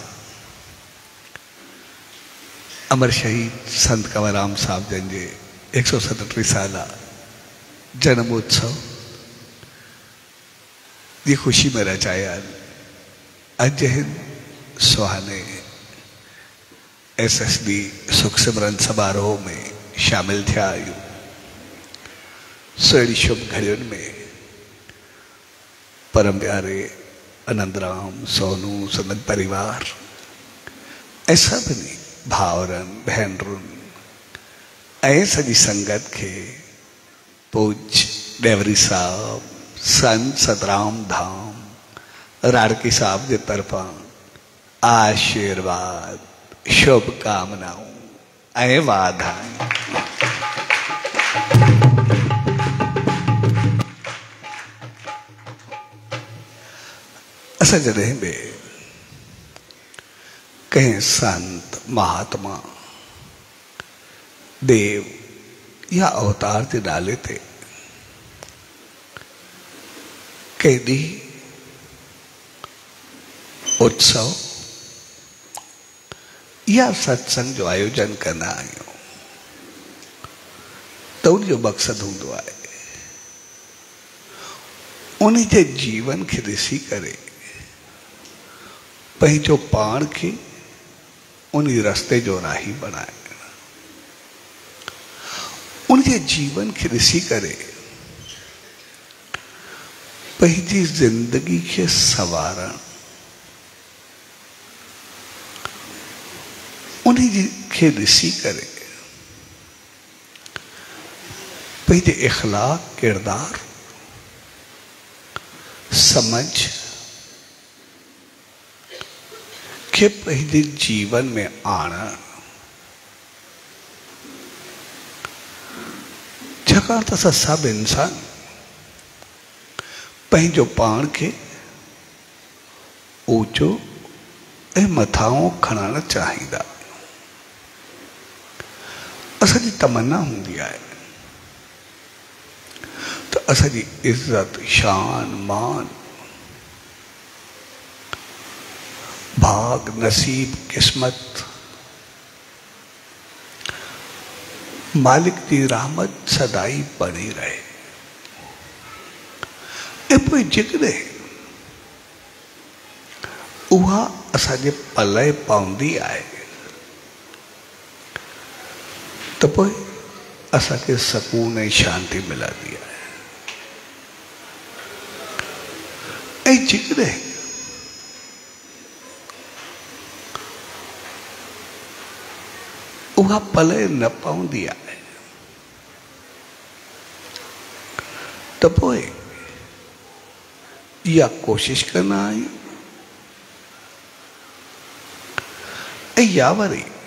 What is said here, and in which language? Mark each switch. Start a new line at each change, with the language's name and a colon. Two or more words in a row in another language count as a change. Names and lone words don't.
Sindhi: अमर शहीद संत कंवरराम साहब जन के 137 साल जन्मोत्सव की खुशी में रचाया अज हिन सुहाने SSD सुख सिमरन समारोह में शामिल थिया आहियूं। सुहिणी शुभ घड़ियुनि में परम प्यारे आनंद राम सोनू सदन परिवार ऐं सभिनी भाउरनि भेनरुनि ऐं सॼी संगत के पूज डेवरी साहब संत सतराम धाम राड़की साहब के तरफा आशीर्वाद शुभकामनाओं ऐं वाधायूं। असां जॾहिं बि कंहिं संत महात्मा देव या अवतार के नाले ते कंहिं ॾींहुं उत्सव या सत्संग जो आयोजन कंदा आहियूं तो उनजो मकसद होंदो आहे उन जे जीवन के ॾिसी करे पंहिंजो पाण के उन रस्ते जो राही बनाए, उनके जीवन के ॾिसी करे पंहिंजी जिंदगी के सवारण, उन्हीं के ॾिसी करे पंहिंजे इखलाक किरदार समझ के पंहिंजे जीवन में आणण। छाकाणि त असां सभु इंसान पंहिंजो पाण के ऊंचो ऐं मथां खणणु चाहींदा। असांजी तमन्ना होंदी है तो असांजी इज्जत शान मान भाग नसीब किस्मत मालिक की रहमत सदाई बनी रहे। ए जेकॾहिं उहा असांजे पले पवंदी आहे तो पोइ असांखे सकून ऐं शांति मिलंदी आहे। ऐं जेकॾहिं उहा पले न पवंदी आहे तो पोइ इहा कोशिश कंदा आहियूं ऐं या वरी